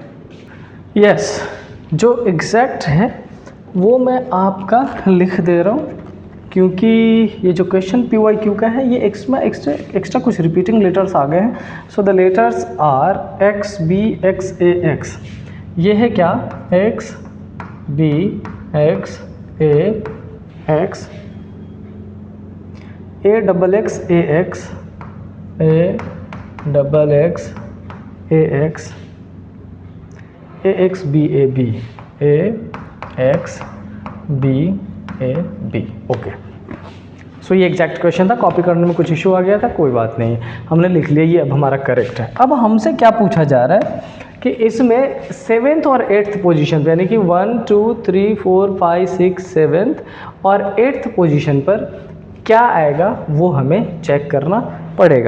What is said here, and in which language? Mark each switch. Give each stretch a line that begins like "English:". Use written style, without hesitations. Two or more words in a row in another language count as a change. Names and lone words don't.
Hindi: यस, जो एग्जैक्ट है वो मैं आपका लिख दे रहा हूँ, क्योंकि ये जो क्वेश्चन PYQ का है ये एक्स्ट्रा कुछ
English: repeating letters
Hindi: आ गए हैं।
English: so the letters are X B X A X।
Hindi: ये है क्या?
English: X B X A X, A double X A X, A double X A X, A X B A B, A X B A B। okay, so
Hindi: ये एग्जैक्ट क्वेश्चन था, कॉपी करने में कुछ इशू आ गया था, कोई बात नहीं, हमने लिख लिया, ये अब हमारा करेक्ट है। अब हमसे क्या पूछा जा रहा है कि इसमें 7th और 8th पोजीशन पे, यानी कि 1 2 3 4 5 6 7th और 8th पोजीशन पर क्या आएगा वो हमें चेक करना पड़ेगा।